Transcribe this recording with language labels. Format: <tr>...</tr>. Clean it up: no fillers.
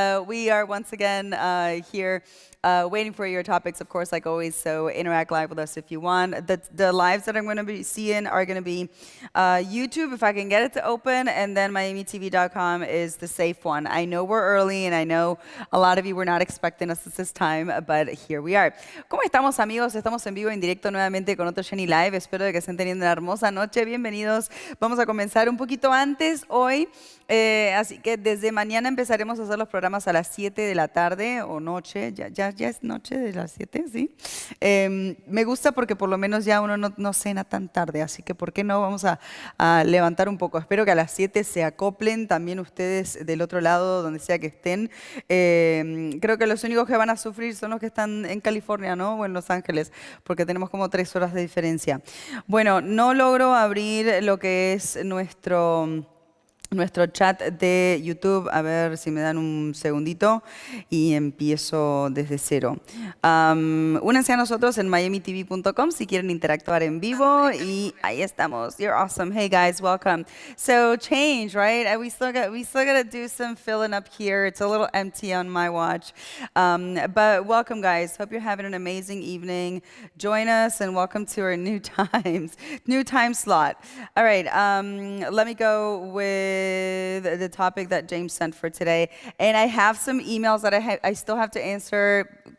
<en>We are once again here waiting for your topics, of course, like always, so interact live with us if you want. The lives that I'm going to be seeing are going to be YouTube, if I can get it to open, and then MiamiTV.com is the safe one. I know we're early, and I know a lot of you were not expecting us at this time, but here we are.</en> <es>¿Cómo estamos, amigos? Estamos en vivo, en directo nuevamente con otro Journey Live. Espero que estén teniendo una hermosa noche. Bienvenidos. Vamos a comenzar un poquito antes hoy, así que desde mañana empezaremos a hacer los programas a las 7 de la tarde o noche. Ya es noche de las 7, ¿sí? Me gusta porque por lo menos ya uno no cena tan tarde, así que ¿por qué no? Vamos a levantar un poco. Espero que a las 7 se acoplen también ustedes del otro lado, donde sea que estén. Creo que los únicos que van a sufrir son los que están en California, ¿no? O en Los Ángeles, porque tenemos como 3 horas de diferencia. Bueno, no logro abrir lo que es nuestro chat de YouTube. A ver si me dan un segundito y empiezo desde cero. Únanse a nosotros en MiamiTV.com si quieren interactuar en vivo, y ahí estamos.</es> <en>You're awesome. Hey guys, welcome. So change, right? We still got to do some filling up here. It's a little empty on my watch, but welcome, guys. Hope you're having an amazing evening. Join us and welcome to our new time slot. All right, let me go with the topic that James sent for today, and I have some emails that I still have to answer.</en>